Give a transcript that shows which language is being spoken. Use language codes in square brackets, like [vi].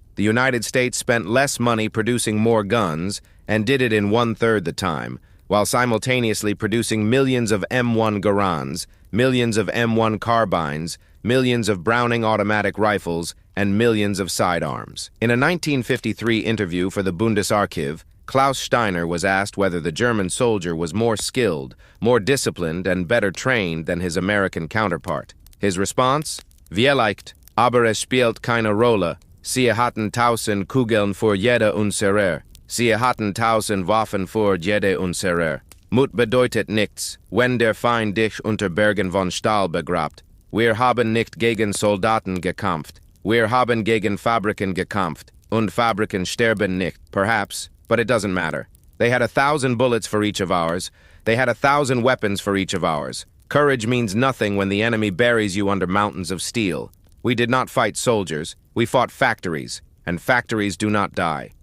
[en] The United States spent less money producing more guns, and did it in 1/3 the time, while simultaneously producing millions of M1 Garands, millions of M1 carbines, millions of Browning automatic rifles, and millions of sidearms. In a 1953 interview for the Bundesarchiv, Klaus Steiner was asked whether the German soldier was more skilled, more disciplined, and better trained than his American counterpart. His response? [de] Vielleicht, aber es spielt keine Rolle. Sie hatten 1000 Kugeln für jede unserer. Sie hatten 1000 Waffen für jede unserer. Mut bedeutet nichts, wenn der Feind dich unter Bergen von Stahl begrabt. Wir haben nicht gegen Soldaten gekämpft. Wir haben gegen Fabriken gekämpft. Und Fabriken sterben nicht, [en] perhaps, but it doesn't matter. They had 1,000 bullets for each of ours. They had 1,000 weapons for each of ours. Courage means nothing when the enemy buries you under mountains of steel. We did not fight soldiers. We fought factories, and factories do not die.